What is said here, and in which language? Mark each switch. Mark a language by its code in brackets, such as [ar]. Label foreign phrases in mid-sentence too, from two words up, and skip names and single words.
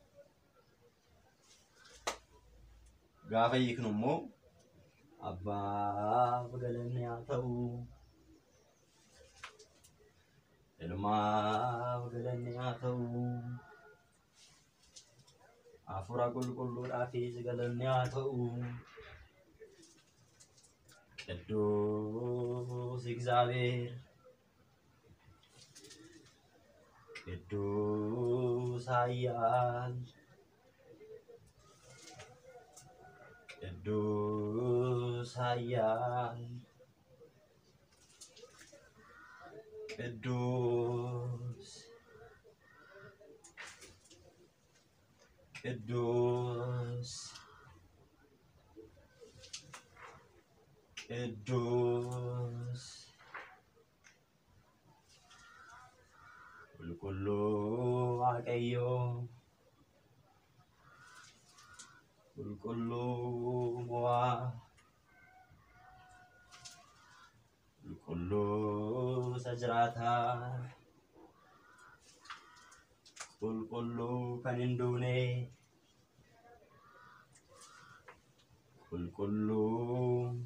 [om] gaafa hiiknu immoo Abbaaf galanni haa ta'u, Ilmaaf galanni haa ta'u, Hafuura Qulqulluudhaafis galanni haa ta'u. [am] ቅዱስ እግዚአብሔር ቅዱስ ኃያል ቅዱስ ኃያል ቅዱስ ቅዱስ ቅዱስ [om] ቁልቁሉ waaqayyo ቁልቁሉ qulqulluu mo'aa qulqulluu isa jiraataa qulqulluu kan hin duune qulqulluu